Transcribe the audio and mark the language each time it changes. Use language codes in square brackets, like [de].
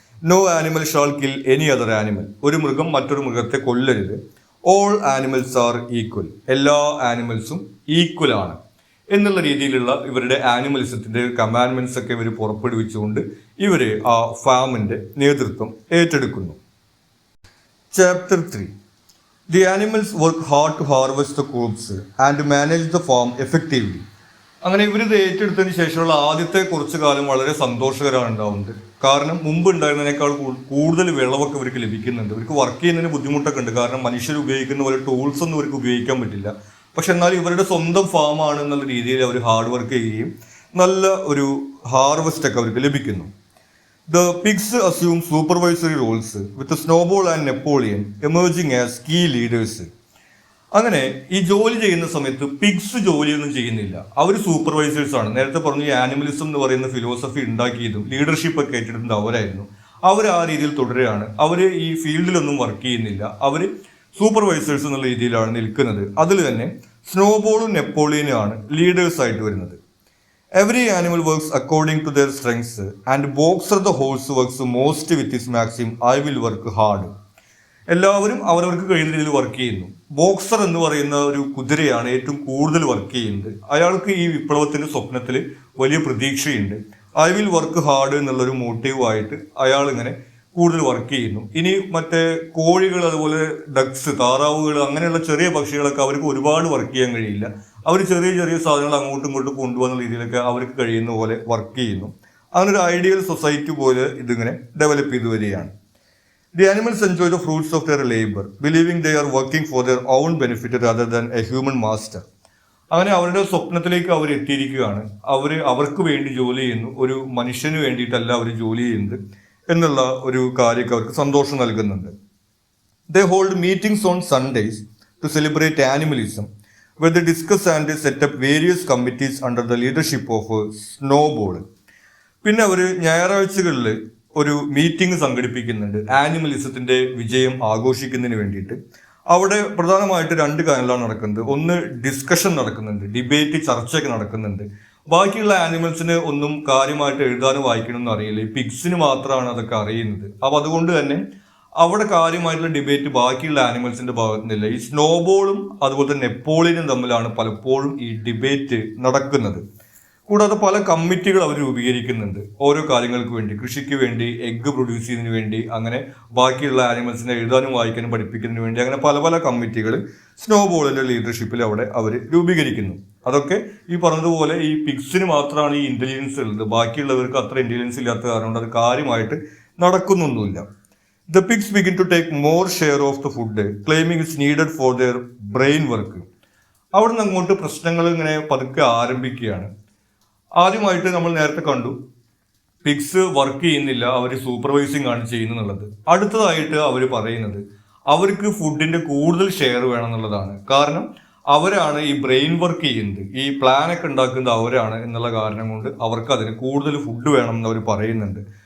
[en] No animal shall kill any other animal. [ml] ഒരു മൃഗം മറ്റൊരു മൃഗത്തെ കൊല്ലരുത്. [en] All animals are equal. [ml] എല്ലാ ആനിമൽസും ഈക്വൽ ആണ് എന്നുള്ള രീതിയിലുള്ള ഇവരുടെ ആനിമലിസത്തിന്റെ കമാൻഡ്മെന്റ്സ് ഒക്കെ ഇവർ പുറപ്പെടുവിച്ചുകൊണ്ട് ഇവർ ആ ഫാമിന്റെ നേതൃത്വം ഏറ്റെടുക്കുന്നു. Chapter 3. [en] The animals work hard to harvest the crops and to manage the farm effectively. [ml] അങ്ങനെ ഇവരിത് ഏറ്റെടുത്തതിന് ശേഷമുള്ള ആദ്യത്തെ കുറച്ചു കാലം വളരെ സന്തോഷകരമാണ് ഉണ്ടാവുന്നത്. കാരണം മുമ്പ് ഉണ്ടായിരുന്നതിനേക്കാൾ കൂടുതൽ വിളവൊക്കെ ഇവർക്ക് ലഭിക്കുന്നുണ്ട്. ഇവർക്ക് വർക്ക് ചെയ്യുന്നതിന് ബുദ്ധിമുട്ടൊക്കെ ഉണ്ട്. കാരണം മനുഷ്യർ ഉപയോഗിക്കുന്ന പോലെ ടൂൾസ് ഒന്നും ഇവർക്ക് ഉപയോഗിക്കാൻ പറ്റില്ല. പക്ഷെ എന്നാൽ ഇവരുടെ സ്വന്തം ഫാമാണ് എന്നുള്ള രീതിയിൽ അവർ ഹാർഡ് വർക്ക് ചെയ്യുകയും നല്ല ഒരു ഹാർവസ്റ്റ് ഒക്കെ അവർക്ക് ലഭിക്കുന്നു. [en] The pigs assume supervisory roles with Snowball and Napoleon emerging as key leaders. [ml] അങ്ങനെ ഈ ജോലി ചെയ്യുന്ന സമയത്ത് പിഗ്സ് ജോലിയൊന്നും ചെയ്യുന്നില്ല. അവർ സൂപ്പർവൈസേഴ്സ് ആണ്. നേരത്തെ പറഞ്ഞു ഈ ആനിമലിസം എന്ന് പറയുന്ന ഫിലോസഫി ഉണ്ടാക്കിയതും ലീഡർഷിപ്പ് ഒക്കെ ഏറ്റെടുത്തത് അവരായിരുന്നു. അവർ ആ രീതിയിൽ തുടരുകയാണ്. അവർ ഈ ഫീൽഡിലൊന്നും വർക്ക് ചെയ്യുന്നില്ല. അവർ സൂപ്പർവൈസേഴ്സ് എന്നുള്ള രീതിയിലാണ് നിൽക്കുന്നത്. അതിൽ തന്നെ സ്നോബോളും നെപ്പോളിയനും ആണ് ലീഡേഴ്സ് ആയിട്ട് വരുന്നത്. [en] Every animal works according to their strengths and Boxer the horse works most with his maxim I will work hard. [ml] എല്ലാവരും അവരവർക്ക് കഴിയുന്ന രീതിയിൽ വർക്ക് ചെയ്യുന്നു. ബോക്സർ എന്ന് പറയുന്ന ഒരു കുതിരയാണ് ഏറ്റവും കൂടുതൽ വർക്ക് ചെയ്യുന്നത്. അയാൾക്ക് ഈ വിപ്ലവത്തിന്റെ സ്വപ്നത്തിൽ വലിയ പ്രതീക്ഷയുണ്ട്. [en] I will work hard [ml] എന്നുള്ളൊരു മോട്ടീവായിട്ട് അയാൾ ഇങ്ങനെ കൂടുതൽ വർക്ക് ചെയ്യുന്നു. ഇനി മറ്റേ കോഴികൾ, അതുപോലെ ഡക്സ്, താറാവുകൾ, അങ്ങനെയുള്ള ചെറിയ പക്ഷികളൊക്കെ അവർക്ക് ഒരുപാട് വർക്ക് ചെയ്യാൻ കഴിയില്ല. അവർ ചെറിയ ചെറിയ സാധനങ്ങൾ അങ്ങോട്ടും ഇങ്ങോട്ടും കൊണ്ടുപോകുന്ന രീതിയിലൊക്കെ അവർക്ക് കഴിയുന്ന പോലെ വർക്ക് ചെയ്യുന്നു. അങ്ങനെ ഒരു ഐഡിയൽ സൊസൈറ്റി പോലെ ഇതിങ്ങനെ ഡെവലപ്പ് ചെയ്തു വരികയാണ്. [en] The animals enjoy the fruits of their labour believing they are working for their own benefit rather than a human master. [ml] അങ്ങനെ അവരുടെ സ്വപ്നത്തിലേക്ക് അവർ എത്തിയിരിക്കുകയാണ്. അവർക്ക് വേണ്ടി ജോലി ചെയ്യുന്നു, ഒരു മനുഷ്യന് വേണ്ടിയിട്ടല്ല അവർ ജോലി ചെയ്യുന്നത് എന്നുള്ള ഒരു കാര്യമൊക്കെ അവർക്ക് സന്തോഷം നൽകുന്നുണ്ട്. [en] They hold meetings on Sundays to celebrate animalism, where they discuss and set up various committees under the leadership of Snowball. [ml] പിന്നെ അവർ ഞായറാഴ്ചകളിൽ ഒരു മീറ്റിംഗ് സംഘടിപ്പിക്കുന്നുണ്ട് ആനിമലിസത്തിന്റെ വിജയം ആഘോഷിക്കുന്നതിന് വേണ്ടിയിട്ട്. അവിടെ പ്രധാനമായിട്ട് 2 കാര്യങ്ങളാണ് നടക്കുന്നത്. ഒന്ന്, ഡിസ്കഷൻ നടക്കുന്നുണ്ട്, ഡിബേറ്റ്, ചർച്ചയൊക്കെ നടക്കുന്നുണ്ട്. ബാക്കിയുള്ള ആനിമൽസിന് ഒന്നും കാര്യമായിട്ട് എഴുതാനും വായിക്കണമെന്ന് അറിയില്ല. ഈ പിഗ്സിന് മാത്രമാണ് അതൊക്കെ അറിയുന്നത്. അപ്പം അതുകൊണ്ട് തന്നെ അവിടെ കാര്യമായിട്ടുള്ള ഡിബേറ്റ് ബാക്കിയുള്ള ആനിമൽസിന്റെ ഭാഗത്തുനിന്നില്ല. ഈ സ്നോബോളും അതുപോലെ തന്നെ നെപ്പോളിയനും തമ്മിലാണ് പലപ്പോഴും ഈ ഡിബേറ്റ് നടക്കുന്നത്. കൂടാതെ പല കമ്മിറ്റികൾ അവർ രൂപീകരിക്കുന്നുണ്ട് ഓരോ കാര്യങ്ങൾക്ക് വേണ്ടി. കൃഷിക്ക് വേണ്ടി, എഗ്ഗ് പ്രൊഡ്യൂസ് ചെയ്യുന്നതിന് വേണ്ടി, അങ്ങനെ ബാക്കിയുള്ള ആനിമൽസിനെ എഴുതാനും വായിക്കാനും പഠിപ്പിക്കുന്നതിന് വേണ്ടി, അങ്ങനെ പല പല കമ്മിറ്റികൾ സ്നോബോളിന്റെ ലീഡർഷിപ്പിൽ അവിടെ അവർ രൂപീകരിക്കുന്നു. അതൊക്കെ ഈ പറഞ്ഞതുപോലെ ഈ പിഗ്സിന് മാത്രമാണ് ഈ ഇന്റലിജൻസ് ഉള്ളത്. ബാക്കിയുള്ളവർക്ക് അത്ര ഇന്റലിജൻസ് ഇല്ലാത്ത കാരണം കൊണ്ട് അത് കാര്യമായിട്ട് നടക്കുന്നൊന്നുമില്ല. [en] The pigs begin to take more share of the food, claiming it's needed for their brain work. [ml] അവിടെ നിന്ന് അങ്ങോട്ട് പ്രശ്നങ്ങൾ ഇങ്ങനെ പതുക്കെ ആരംഭിക്കുകയാണ്. ആദ്യമായിട്ട് നമ്മൾ നേരത്തെ കണ്ടു പിഗ്സ് വർക്ക് ചെയ്യുന്നില്ല, അവർ സൂപ്പർവൈസിങ് ആണ് ചെയ്യുന്നുള്ളത്. അടുത്തതായിട്ട് അവർ പറയുന്നത് അവർക്ക് ഫുഡിന്റെ കൂടുതൽ ഷെയർ വേണം എന്നുള്ളതാണ്. കാരണം അവരാണ് ഈ ബ്രെയിൻ വർക്ക് ചെയ്യുന്നത്, ഈ പ്ലാനൊക്കെ ഉണ്ടാക്കുന്നത് അവരാണ് എന്നുള്ള കാരണം കൊണ്ട് അവർക്ക് അതിന് കൂടുതൽ ഫുഡ് വേണം എന്ന് അവർ പറയുന്നുണ്ട്.